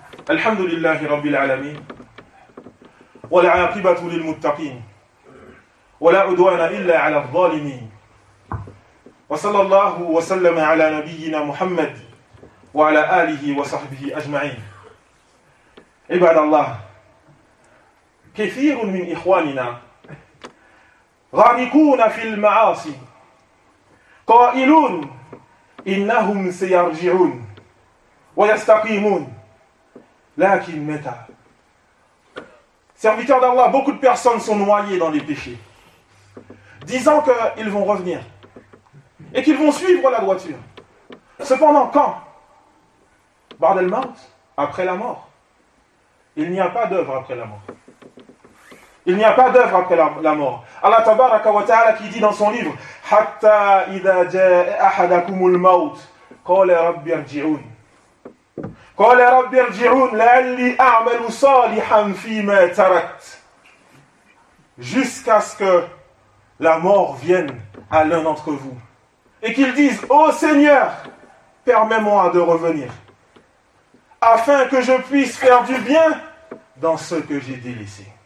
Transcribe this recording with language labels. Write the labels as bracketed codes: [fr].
[ar] الحمد لله رب العالمين والعاقبة للمتقين ولا عدوان إلا على الظالمين وصلى الله وسلم على نبينا محمد وعلى آله وصحبه أجمعين. [fr] عباد الله، كثير من إخواننا غارقون في المعاصي قائلون إنهم سيرجعون ويستقيمون، لكن متى؟ Serviteurs d'Allah, beaucoup de personnes sont noyées dans les péchés, disant qu'ils vont revenir et qu'ils vont suivre la droiture. Cependant, quand? Ba'd al-maut, après la mort. Il n'y a pas d'œuvre après la mort. Il n'y a pas d'œuvre après la mort. Allah tabaraka wa ta'ala qui dit dans son livre, Hatta idha jaa ahadakum al-maut, qala rabbi irji'un. [ar] قال رب ارجعون لعلي اعمل صالحا فيما تركت. [fr] Jusqu'à ce que la mort vienne à l'un d'entre vous et qu'il dise, ô Seigneur, permets-moi de revenir afin que je puisse faire du bien dans ce que j'ai délaissé.